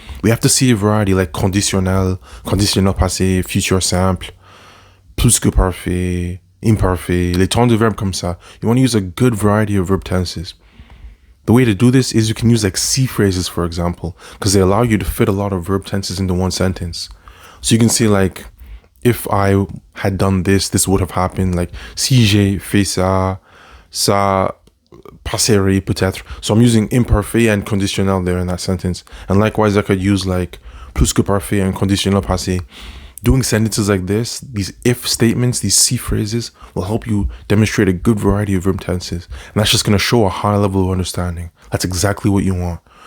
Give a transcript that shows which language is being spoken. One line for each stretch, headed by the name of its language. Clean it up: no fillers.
English: We have to see a variety like conditionnel, conditionnel passé, futur simple, plus que parfait, imparfait, les temps de verbe comme ça. You want to use a good variety of verb tenses. The way to do this is you can use like C phrases, for example, because they allow you to fit a lot of verb tenses into one sentence. So you can say like, if I had done this, this would have happened.
French: Like, si j'ai fait ça, ça passerait peut-être.
English: So I'm using imparfait and conditionnel there in that sentence. And likewise, I could use like plus que parfait and conditionnel passé. Doing sentences like this, these if statements, these C phrases, will help you demonstrate a good variety of verb tenses. And that's just going to show a high level of understanding. That's exactly what you want.